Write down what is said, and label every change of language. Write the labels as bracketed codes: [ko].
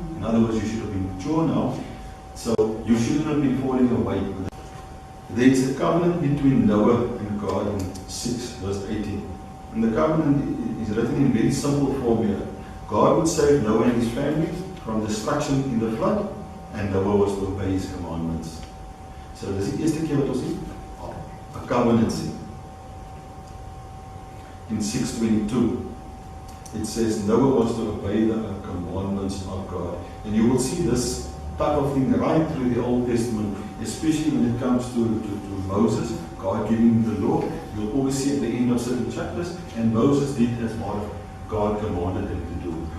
[en] In other words, you should have been mature now, so you shouldn't have been falling away. There is a covenant between Noah and God in 6 verse 18. And the covenant is written in very simple form here. God would save Noah and his family from destruction in the flood, and Noah was to obey his commandments. [af] So dis die eerste keer wat ons sien, 'n covenant sien. In 6:22, [en] it says Noah was to obey the commandments of God. And you will see this type of thing right through the Old Testament, especially when it comes to Moses, God giving him the law. You'll always see at the end of certain chapters, and Moses did as what God commanded him to do.